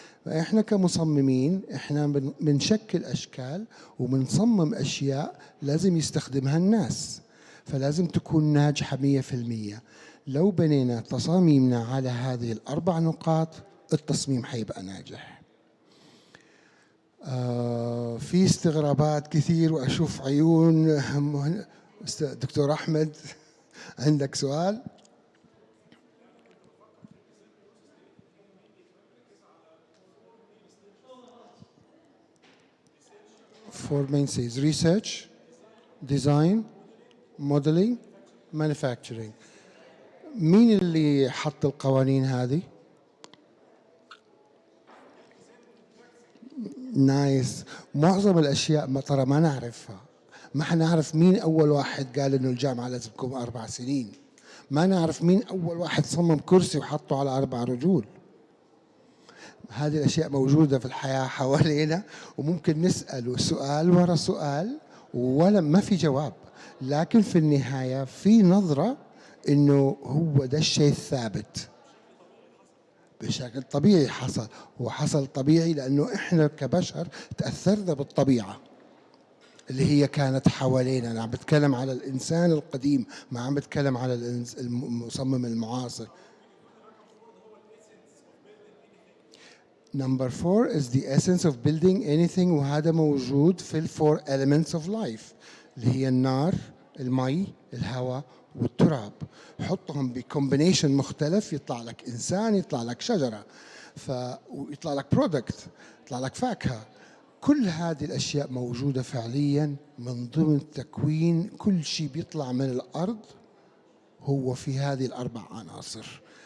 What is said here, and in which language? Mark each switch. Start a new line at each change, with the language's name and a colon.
Arabic: فإحنا كمصممين إحنا بنشكل أشكال وبنصمم أشياء لازم يستخدمها الناس، فلازم تكون ناجحة 100%. لو بنينا تصاميمنا على هذه ال4 نقاط التصميم حيبقى ناجح. في استغرابات كثير وأشوف عيون. دكتور أحمد عندك سؤال؟
English: Four main stages: research, design, modeling, manufacturing.
Arabic: مين اللي حط القوانين هذه؟ نايس. معظم الأشياء ما ترى ما نعرفها. ما حنعرف مين أول واحد قال إنه الجامعة لازم تكون 4 سنين. ما نعرف مين أول واحد صمم كرسي وحطه على 4 رجول. هذه الأشياء موجودة في الحياة حوالينا، وممكن نسأل سؤال ورا سؤال ولا ما في جواب، لكن في النهاية في نظرة إنه هو ده الشيء الثابت. بشكل طبيعي حصل، وحصل طبيعي لأنه إحنا كبشر تأثرنا بالطبيعة اللي هي كانت حوالينا. أنا عم بتكلم على الإنسان القديم، ما عم بتكلم على المصمم المعاصر.
English: Number 4 is the essence of building anything،
Arabic: وهذا موجود في ال
English: 4 elements of life
Arabic: اللي هي النار، المي، الهواء والتراب. حطهم بكومبينيشن مختلف يطلع لك إنسان، يطلع لك شجرة، ويطلع لك برودكت، يطلع لك فاكهة. كل هذه الأشياء موجودة فعليا من ضمن تكوين كل شيء بيطلع من الأرض، هو في هذه ال4 عناصر.